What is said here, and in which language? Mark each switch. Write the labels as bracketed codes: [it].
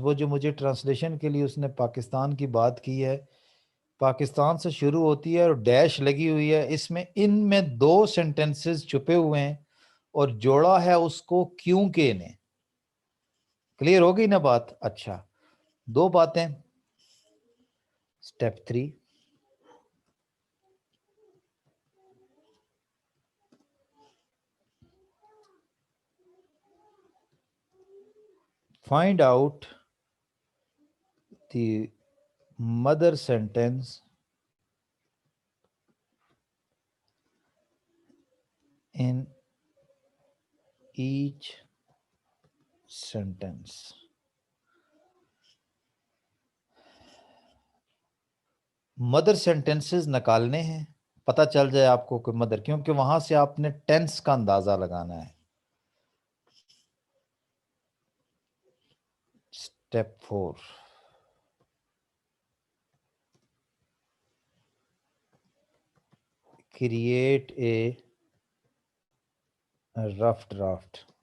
[ur] وہ جو مجھے ٹرانسلیشن کے لیے اس نے پاکستان کی بات کی ہے، پاکستان سے شروع ہوتی ہے اور ڈیش لگی ہوئی ہے. اس میں ان میں دو سینٹینسز چھپے ہوئے ہیں اور جوڑا ہے اس کو کیونکہ نے. کلیئر ہو گئی نا بات؟ اچھا دو باتیں. [en] Step 3 find out the mother sentence in each sentence. [ur] Mother sentences نکالنے ہیں، پتہ چل جائے آپ کو کہ مدر، کیونکہ وہاں سے آپ نے ٹینس کا اندازہ لگانا ہے. [en] Step 4 create a rough draft.